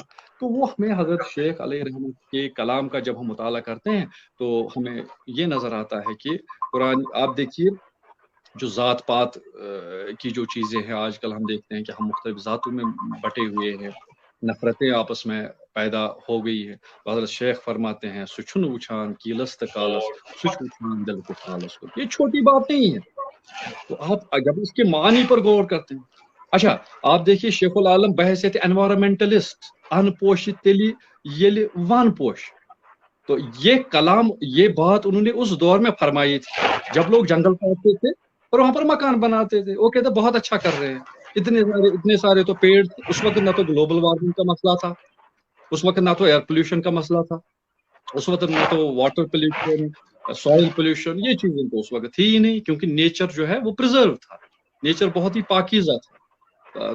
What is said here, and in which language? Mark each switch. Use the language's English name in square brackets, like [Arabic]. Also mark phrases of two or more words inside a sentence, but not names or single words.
[Urdu] تو وہ ہمیں حضرت شیخ علیہ رحمۃ کے کلام کا جب ہم مطالعہ کرتے ہیں تو ہمیں یہ نظر آتا ہے کہ قرآن، آپ دیکھیے جو ذات پات کی جو چیزیں ہیں، آج کل ہم دیکھتے ہیں کہ ہم مختلف ذاتوں میں بٹے ہوئے ہیں، نفرتیں آپس میں پیدا ہو گئی ہیں. حضرت شیخ فرماتے ہیں [Kashmiri] سچن وچھان کیلست کالس سچ وچھان دل کو کالس کو. [Urdu] یہ چھوٹی بات نہیں ہے. تو آپ جب اس کے معنی پر غور کرتے ہیں، اچھا آپ دیکھیے شیخ العالم بحیثیت انوائرمنٹلسٹ [Kashmiri] ان پوشت تیلی یل ون پوش. [Urdu] تو یہ کلام، یہ بات انہوں نے اس دور میں فرمائی تھی جب لوگ جنگل کاٹتے تھے اور وہاں پر مکان بناتے تھے. وہ کہتے بہت اچھا کر رہے ہیں، اتنے سارے تو پیڑ. اس وقت نہ تو [English] global warming [Urdu] کا مسئلہ تھا، اس وقت نہ تو [English] air pollution [Urdu] کا مسئلہ تھا، اس وقت نہ تو [English] water pollution, soil pollution, [Urdu] یہ چیزیں تو اس وقت تھی ہی نہیں کیونکہ نیچر جو ہے وہ پرزرو تھا، نیچر بہت ہی پاکیزہ تھا.